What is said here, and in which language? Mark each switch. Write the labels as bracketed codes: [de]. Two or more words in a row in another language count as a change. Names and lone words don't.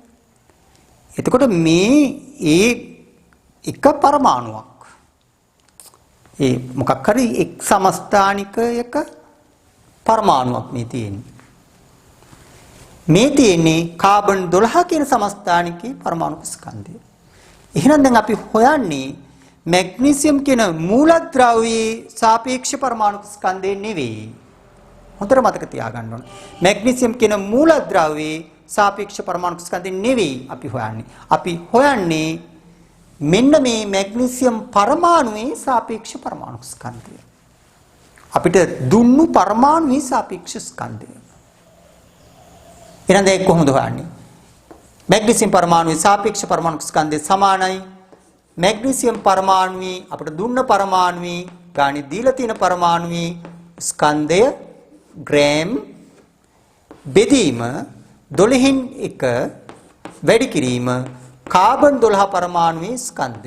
[si] එතකොට මේ එක පරමාණුවක් මොකක් හරි එක් සමස්ථානිකයක පරමාණුවක් මේ තියෙන්නේ කාබන් 12 කියන සමස්ථානිකේ පරමාණු ස්කන්ධය. එහෙනම් දැන් අපි හොයන්නේ මැග්නීසියම් කියන මූලද්‍රව්‍යයේ සාපේක්ෂ පරමාණු ස්කන්ධය නෙවෙයි. හොඳට මතක තියාගන්න ඕන. මැග්නීසියම් කියන මූලද්‍රව්‍යයේ සාපේක්ෂ පරමාණු ස්කන්ධය නෙවෙයි අපි හොයන්නේ. අපි හොයන්නේ මෙන්න මේ මැග්නීසියම් පරමාණුවේ සාපේක්ෂ පරමාණු ස්කන්ධය. අපිට දුන්නු පරමාණුවේ සාපේක්ෂ ස්කන්ධය. එහෙනම් ඒක කොහොමද හොයන්නේ? මැග්නීසියම් පරමාණුවේ සාපේක්ෂ පරමාණු ස්කන්ධය සමානයි මැග්නීසියම් පරමාණුවේ අපිට දුන්න පරමාණුවේ ගානේ දීලා තියෙන පරමාණුවේ ස්කන්ධය ග්‍රෑම් බෙදීම 12න් 1 වැඩි කිරීම කාබන් 12 පරමාණුවේ ස්කන්ධය.